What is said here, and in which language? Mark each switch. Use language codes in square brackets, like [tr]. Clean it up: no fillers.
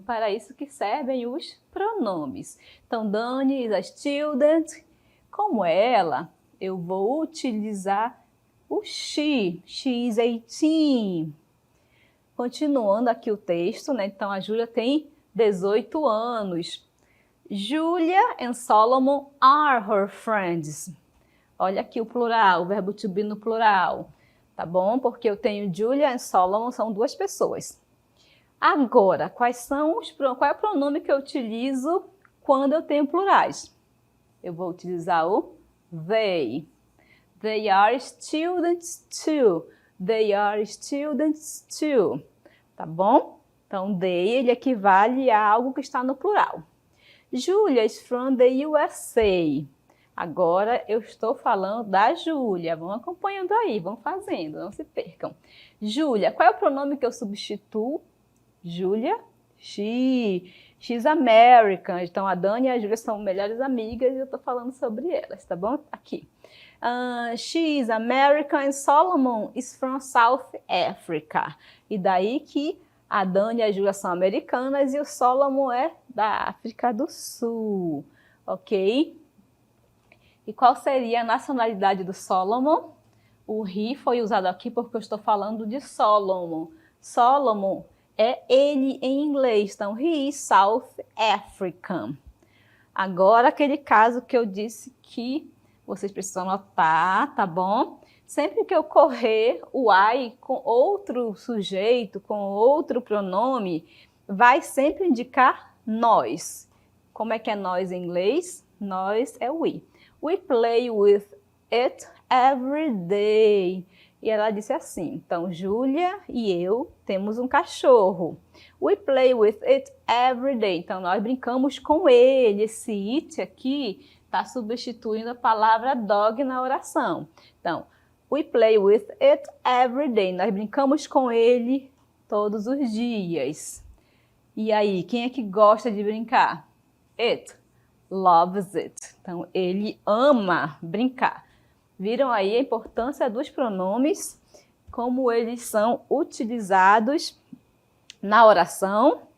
[pt] Para isso que servem os pronomes. Então, [en] Dani is a student. [pt] Como é ela, eu vou utilizar o she. [en] She is 18. [pt] Continuando aqui o texto, né? Então, a Júlia tem 18 anos. [en] Julia and Solomon are her friends. [pt] Olha aqui o plural, o verbo to be no plural, tá bom? Porque eu tenho Julia e Solomon, são duas pessoas. Agora, qual é o pronome que eu utilizo quando eu tenho plurais? Eu vou utilizar o they. [en] They are students too. They are students too. Tá bom? [pt] Então, they, ele equivale a algo que está no plural. [en] Julia is from the USA. [pt] Agora eu estou falando da Júlia. Vão acompanhando aí, vão fazendo, não se percam. Júlia, qual é o pronome que eu substituo? Júlia, she. [en] She's American. [pt] Então a Dani e a Júlia são melhores amigas e eu estou falando sobre elas, tá bom? Aqui. [en] She is American and Solomon is from South Africa. [pt] E daí que a Dani e a Júlia são americanas e o Solomon é da África do Sul, ok? E qual seria a nacionalidade do Solomon? O he foi usado aqui porque eu estou falando de Solomon. Solomon é ele em inglês, então [en] he is South African. [pt] Agora, aquele caso que eu disse que vocês precisam anotar, tá bom? Sempre que eu correr o I com outro sujeito, com outro pronome, vai sempre indicar nós. Como é que é nós em inglês? Nós é we. [en] We play with it every day. [pt] E ela disse assim, então, Júlia e eu temos um cachorro. [en] We play with it every day. [pt] Então, nós brincamos com ele. Esse it aqui está substituindo a palavra dog na oração. [en] Então, we play with it every day. [pt] Nós brincamos com ele todos os dias. E aí, quem é que gosta de brincar? [en] It loves it. [pt] Então, ele ama brincar. Viram aí a importância dos pronomes, como eles são utilizados na oração?